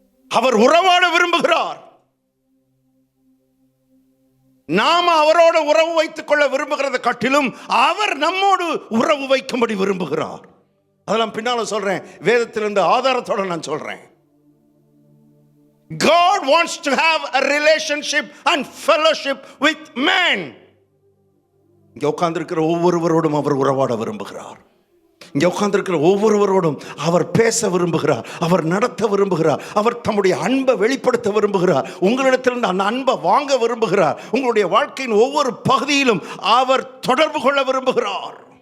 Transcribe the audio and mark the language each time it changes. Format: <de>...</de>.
<ta>அவர் உறவாட விரும்புகிறார். நாம அவரோட உறவு வைத்துக் கொள்ள விரும்புகிறத காட்டிலும் அவர் நம்மோடு உறவு வைக்கும்படி விரும்புகிறார். அதெல்லாம் பின்னால சொல்றேன், வேதத்திலிருந்து ஆதாரத்தோட நான் சொல்றேன்.</ta> <en>God wants to have a relationship and fellowship with man.</en> <ta>இங்க உட்கார்ந்திருக்கிற ஒவ்வொருவரோடும் அவர் உறவாட விரும்புகிறார். இங்கே உட்கார்ந்திருக்கிற ஒவ்வொருவரோடும் அவர் பேச விரும்புகிறார், அவர் நடத்த விரும்புகிறார், அவர் தம்முடைய அன்பை வெளிப்படுத்த விரும்புகிறார், உங்களிடத்திலிருந்து அந்த அன்பை வாங்க விரும்புகிறார். உங்களுடைய வாழ்க்கையின் ஒவ்வொரு பகுதியிலும் அவர் தொடர்பு கொள்ள விரும்புகிறார்.</ta>